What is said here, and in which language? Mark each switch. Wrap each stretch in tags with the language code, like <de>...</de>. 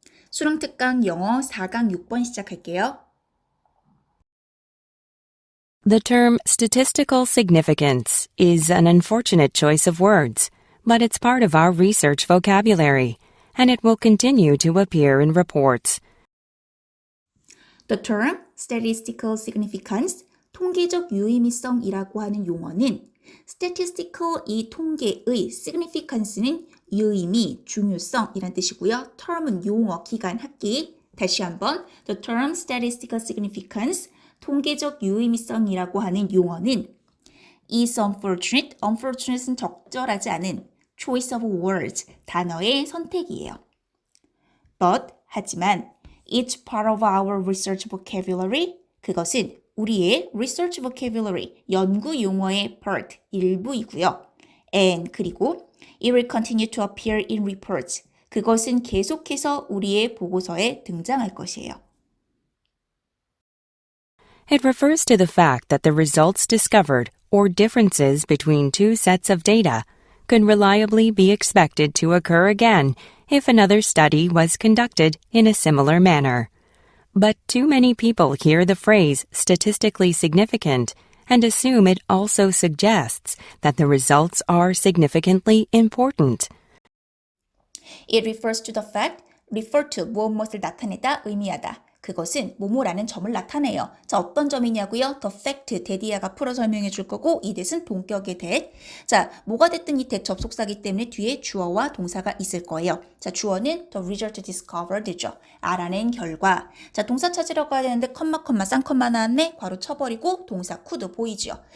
<ko>수능특강 영어 4강 6번 시작할게요.</ko> <en>The term statistical significance is an unfortunate choice of words, but it's part of our research vocabulary, and it will continue to appear in reports. The term statistical significance,</en> <ko>통계적 유의미성이라고 하는 용어는 statistical 이 통계의 significance는 유의미, 중요성이란 뜻이고요. term은 용어, 기간, 학기. 다시 한번</ko> <en>the term statistical significance,</en> <ko>통계적 유의미성이라고 하는 용어는</ko> <en>is unfortunate,</en> <ko>unfortunate는 적절하지 않은</ko> <en>choice of words,</en> <ko>단어의 선택이에요.</ko> <en>But,</en> <ko>하지만</ko> <en>it's part of our research vocabulary,</en> <ko>그것은 우리의</ko> <en>research vocabulary,</en> <ko>연구 용어의</ko> <en>part,</en> <ko>일부이고요.</ko> <en>And,</en> <ko>그리고</ko> <en>it will continue to appear in reports,</en> <ko>그것은 계속해서 우리의 보고서에 등장할 것이에요.</ko> <en>It refers to the fact that the results discovered or differences between two sets of data could reliably be expected to occur again if another study was conducted in a similar manner. But too many people hear the phrase statistically significant and assume it also suggests that the results are significantly important. It refers to the fact, refer to</en> <ko>무엇을 나타내다, 의미하다. 그것은 뭐뭐라는 점을 나타내요. 자, 어떤 점이냐고요? The fact, 대디아가 풀어 설명해 줄 거고 이 that은 동격의 that. 자, 뭐가 됐든 이 that 접속사기 때문에 뒤에 주어와 동사가 있을 거예요. 자, 주어는</ko> <en>the result discovered</en> <ko>죠. 알아낸 결과. 자, 동사 찾으러 가야 되는데 쌍컴마 나왔네. 괄호 쳐버리고 동사 could 보이죠.</ko>